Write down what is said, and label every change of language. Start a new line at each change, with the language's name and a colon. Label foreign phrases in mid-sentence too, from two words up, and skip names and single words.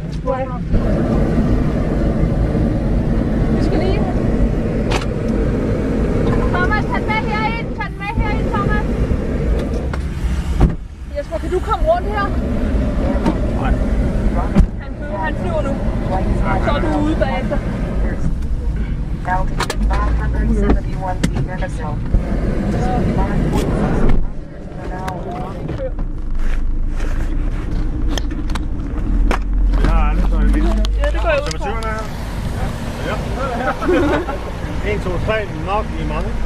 Danish: skulle have. Vi skal lige. Thomas, tag den med herind. Tag den med herind, Thomas. Jesper, kan du komme rundt her? Nej. Han flyver nu. Så er du ude bagefter.
English: Altitude 571 feet in a zone.
Danish: Ja, det går jeg ud fra. Ja. 1, 2, 3, nok i mange.